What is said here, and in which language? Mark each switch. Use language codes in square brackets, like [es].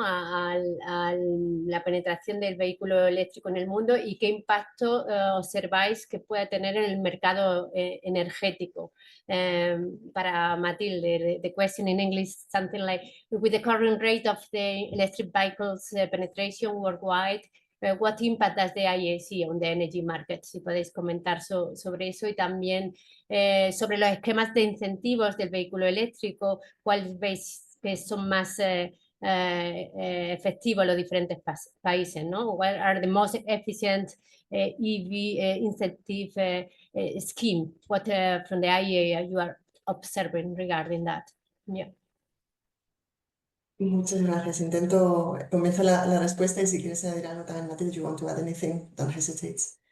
[es] a la penetración del vehículo eléctrico en el mundo y qué impacto observáis que pueda tener en el mercado energético. Para Matilde, [en] the question in English something like, with the current rate of the electric vehicles penetration worldwide, what impact does the IEA see on the energy market? [es] Si podéis comentar sobre eso y también sobre los esquemas de incentivos del vehículo eléctrico, ¿cuáles veis que son más efectivos los diferentes países, ¿no? [en] What are the most efficient EV incentive scheme? What from the IEA you are observing regarding that? Yeah. [es] Muchas gracias. Comienzo la respuesta y si quieres añadir algo también, Matilde, [en] if you want to add anything, don't hesitate.